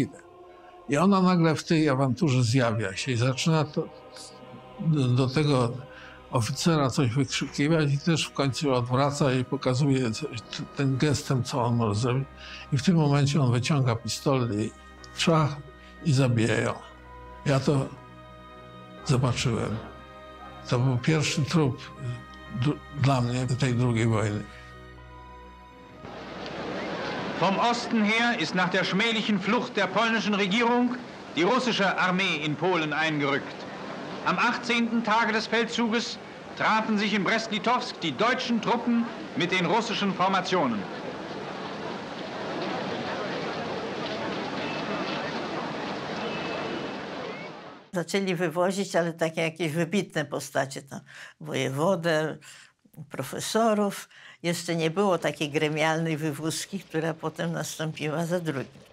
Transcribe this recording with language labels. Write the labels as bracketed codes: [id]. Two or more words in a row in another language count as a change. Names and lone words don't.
[pl] I ona nagle w tej awanturze zjawia się i zaczyna do tego oficera coś wykrzykiwać i też w końcu odwraca i pokazuje tym gestem, co on może zrobić. I w tym momencie on wyciąga pistolet i trzach i zabija ją. Ja to zobaczyłem. To był pierwszy trup dla mnie tej II wojny. [de] Vom Osten her ist nach der schmählichen Flucht der polnischen Regierung die russische Armee in Polen eingerückt. Am 18. Tage des Feldzuges trafen sich in Brest-Litowsk die deutschen Truppen mit den russischen Formationen. [pl] Zaczęli wywozić, ale takie jakieś wybitne postacie, tam wojewodę, profesorów. Jeszcze nie było takiej gremialnej wywózki, która potem nastąpiła za drugim.